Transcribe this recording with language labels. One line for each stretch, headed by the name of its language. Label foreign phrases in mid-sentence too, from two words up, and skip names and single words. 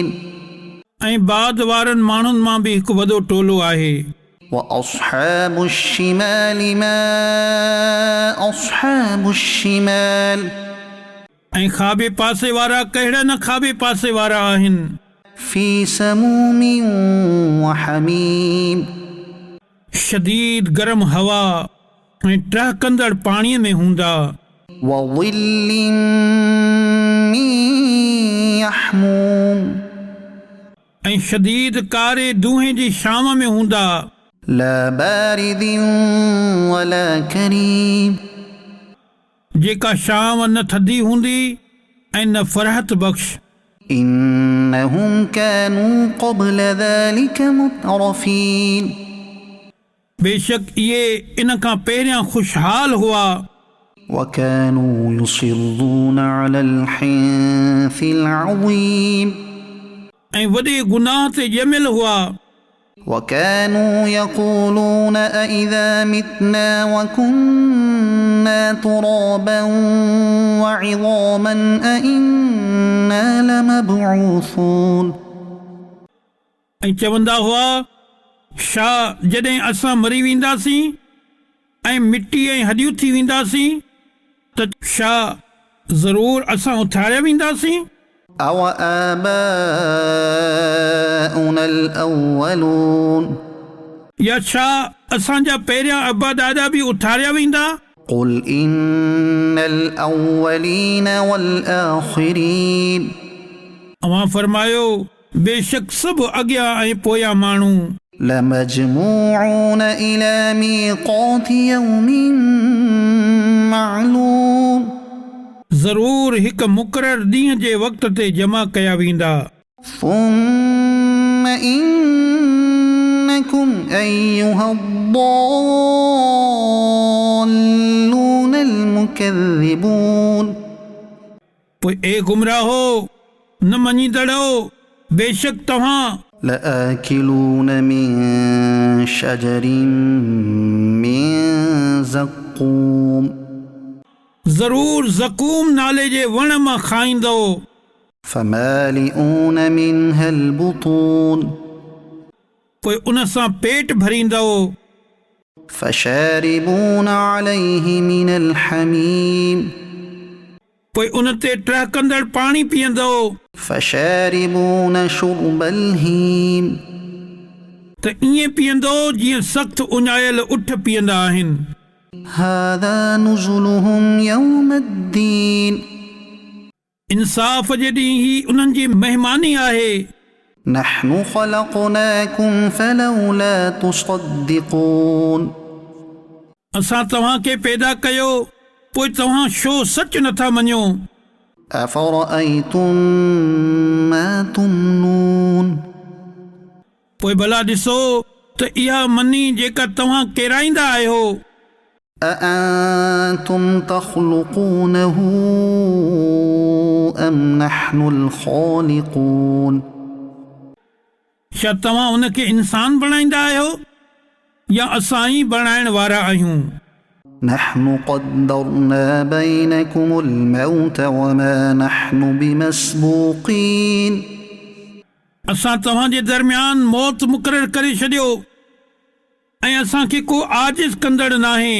Sindhi: ऐं बाद वारनि माण्हुनि मां बि हिकु वॾो टोलो आहे
Arabic: وأصحاب الشمال ما أصحاب الشمال
Sindhi: ऐं खाॿे पासे वारा कहिड़ा न खाॿे पासे वारा आहिनि
Arabic: في سموم وحميم
Sindhi: शदीद गरम हवा ऐं टहकंदड़ पाणीअ में हूंदा
Arabic: وظل من يحموم
Sindhi: ऐं शदीद कारे दूहे जी शाम में हूंदा
Arabic: لا بارد ولا كريم
Sindhi: जेका शाम न थधी हूंदी ऐं न फ़रहत बख़्श
Arabic: إنهم كانوا قبل ذلك مترفين
Sindhi: बेशक इहे इन खां पहिरियां ख़ुशहाल हुआ
Arabic: وكانوا يصرون على الحنث العظيم
Sindhi: ऐं वॾे गुनाह ते ॼमियल हुआ
Arabic: وكانوا يقولون أإذا متنا وكنا ترابا وعظاما أإنا لمبعوثون
Sindhi: ऐं चवंदा हुआ छा जॾहिं असां मरी वेंदासीं ऐं मिटी ऐं हॾियूं थी वेंदासीं त छा ज़रूरु असां उथारिया वेंदासीं
Arabic: أو آباؤنا الأولون
Sindhi: या छा असांजा पहिरियां अबा दादा बि उथारिया वेंदा
Arabic: قل إن الأولين والآخرين
Sindhi: अवां फरमायो बेशक सभु अॻियां ऐं पोयां माण्हू
Arabic: لمجموعون إلى ميقات يوم معلوم
Sindhi: ज़रूरु हिकु मुक़ररु ॾींहं जे वक़्त ते जमा कया वेंदा
Arabic: ثم إنكم أيها الضالون المكذبون
Sindhi: पोइ ए गुमराहो न मञींदड़ो बेशक तव्हां
Arabic: لآكلون من شجر من زقوم
Sindhi: ज़रूरु ज़कूम नाले जे वण मां खाईंदो
Arabic: فمالئون منها البطون
Sindhi: पोइ उन सां पेट भरींदो
Arabic: فشاربون عليه من الحميم
Sindhi: पोइ उन ते टहकंदड़ पाणी पीअंदो
Arabic: فشاربون شرب الهيم
Sindhi: त ईअं पीअंदो जीअं सख़्तु उञायल उठ पीअंदा आहिनि
Arabic: هذا نزلهم يوم الدين
Sindhi: इंसाफ़ जे ॾींहुं ही उन्हनि जी महिमानी आहे
Arabic: نحن خلقناكم فلولا تصدقون
Sindhi: असां तव्हांखे पैदा कयो पोइ तव्हां छो सच नथा मञो
Arabic: أفرأيتم ما تمنون
Sindhi: पोइ भला ॾिसो त इहा मनी जेका तव्हां केराईंदा आहियो
Arabic: أأنتم تخلقونه أم نحن الخالقون
Sindhi: छा तव्हां उनखे इंसान बणाईंदा आहियो या असां ई बणाइण वारा आहियूं
Arabic: نحن قدرنا بينكم الموت وما نحن بمسبوقين
Sindhi: असां तव्हांजे दरमियान मौत मुक़ररु करे छॾियो ऐं असांखे को आजिज़ कंदड़ नाहे